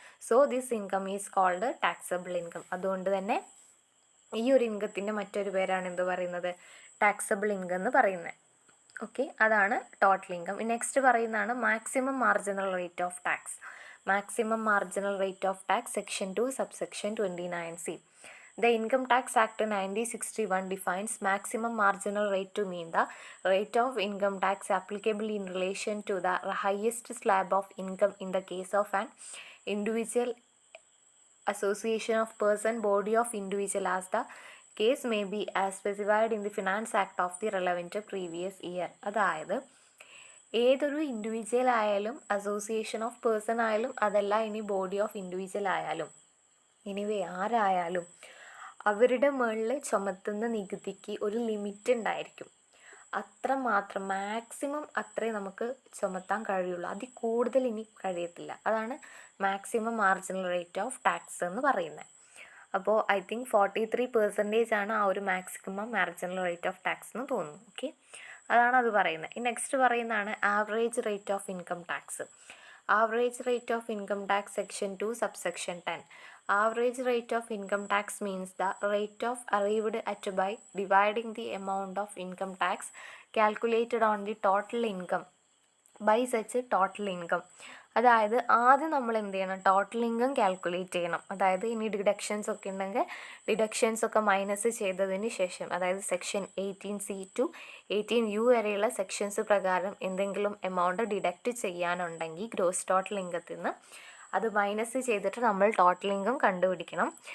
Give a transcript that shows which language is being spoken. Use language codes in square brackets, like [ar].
[en] So this income is called taxable income. [ml] അതുകൊണ്ട് തന്നെ ഈ ഒരു ഇൻകത്തിൻ്റെ മറ്റൊരു പേരാണ് എന്ത് പറയുന്നത്, ടാക്സബിൾ ഇൻകം എന്ന് പറയുന്നത്. ഓക്കെ, അതാണ് ടോട്ടൽ ഇൻകം. നെക്സ്റ്റ് പറയുന്നതാണ് maximum marginal rate of tax. [en] Maximum marginal rate of tax section 2 subsection 29C. The Income Tax Act 1961 defines maximum marginal rate to mean the rate of income tax applicable in relation to the highest slab of income in the case of an individual, association of person, body of individual, as the case may be, as specified in the Finance Act of the relevant previous year. [ml] അതായത് ഏതൊരു individual ആയാലും association of person ആയാലും അതല്ല ഇനി body of individual ആയാലും anyway ആരായാലും അവരുടെ മുകളിൽ ചുമത്തുന്ന നികുതിക്ക് ഒരു ലിമിറ്റ് ഉണ്ടായിരിക്കും. അത്രമാത്രം മാക്സിമം അത്രേ നമുക്ക് ചുമത്താൻ കഴിയുള്ളൂ, അതിൽ കൂടുതൽ ഇനി കഴിയത്തില്ല. അതാണ് maximum marginal rate of tax എന്ന് പറയുന്നത്. അപ്പോൾ ഐ തിങ്ക് 43% ആണ് ആ ഒരു maximum marginal rate of tax എന്ന് തോന്നുന്നു. ഓക്കെ, അതാണ് അത് പറയുന്നത്. നെക്സ്റ്റ് പറയുന്നതാണ് average rate of income tax. [en] Average rate of income tax section 2 subsection 10. Average rate of income tax means the rate of arrived at by dividing the amount of income tax calculated on the total income by such total income. [ml] അതായത് ആദ്യം നമ്മൾ എന്ത് ചെയ്യണം, total income calculate ചെയ്യണം. അതായത് ഇനി deductions ഒക്കെ ഉണ്ടെങ്കിൽ ഡിഡക്ഷൻസ് ഒക്കെ മൈനസ് ചെയ്തതിന് ശേഷം, അതായത് സെക്ഷൻ 18C to 18U വരെയുള്ള സെക്ഷൻസ് പ്രകാരം എന്തെങ്കിലും എമൗണ്ട് ഡിഡക്റ്റ് ചെയ്യാനുണ്ടെങ്കിൽ ഗ്രോസ് ടോട്ടൽ ഇൻകത്തിൽ നിന്ന് അത് മൈനസ് ചെയ്തിട്ട് നമ്മൾ ടോട്ടൽ ഇൻകം കണ്ടുപിടിക്കണം.